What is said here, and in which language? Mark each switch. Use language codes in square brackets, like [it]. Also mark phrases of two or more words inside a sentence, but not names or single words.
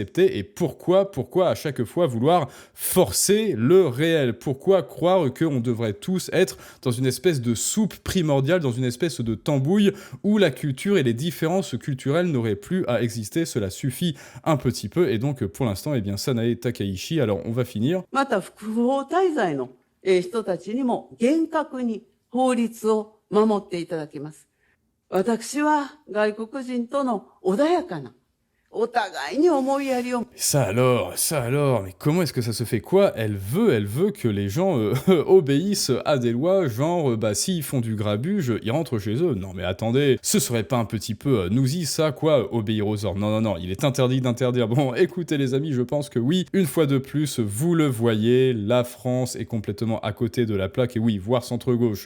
[fr] Et pourquoi à chaque fois vouloir forcer le réel? Pourquoi croire qu'on devrait tous être dans une espèce de soupe primordiale, dans une espèce de tambouille où la culture et les différences culturelles n'auraient plus à exister? Cela suffit un petit peu. Et donc, pour l'instant, eh bien, Sanae Takaichi, alors on va finir. [ja] また不法滞在の人たちにも厳格に法律を守っていただきます。私は外国人との穏やかなお互いに思いやりを。 [fr] Ça alors, mais comment est-ce que ça se fait quoi? Elle veut que les gens obéissent à des lois, genre, bah, s'ils font du grabuge, ils rentrent chez eux. Non mais attendez, ce serait pas un petit peu nous-y ça, quoi, obéir aux ordres? Non, il est interdit d'interdire. Bon, écoutez les amis, je pense que oui, une fois de plus, vous le voyez, la France est complètement à côté de la plaque, et oui, voire centre-gauche.